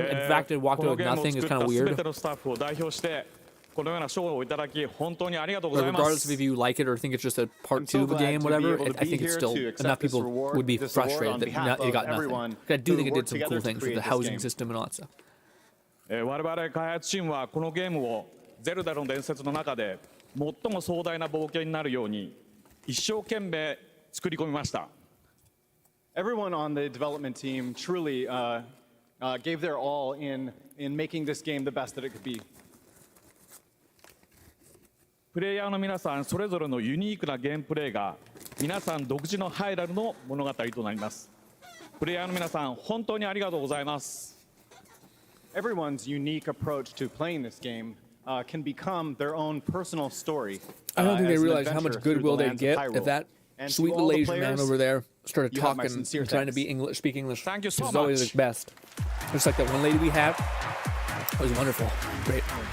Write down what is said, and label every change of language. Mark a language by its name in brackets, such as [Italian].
[English] In fact, it walked out with nothing. It's kind of weird. Regardless of if you like it or think it's just a part 2 of a game, whatever, I think it's still enough people would be frustrated that it got nothing. I do think it did some cool things with the housing system and all that stuff. [Japanese] 我々開発チームはこのゲームをゼルダの伝説の中で最も壮大な冒険になるように一生懸命作り込みました。 [English] Everyone on the development team truly gave their all in making this game the best that it could be. [Japanese] プレイヤーの皆さんそれぞれのユニークなゲームプレイが皆さん独自のハイラルの物語となります。プレイヤーの皆さん本当にありがとうございます。 [English] Everyone's unique approach to playing this game can become their own personal story. I don't think they realize how much goodwill they get if that sweet little Asian man over there started talking and trying to speak English. Thank you so much. It's always the best. Just like that one lady we have. It was wonderful. Great.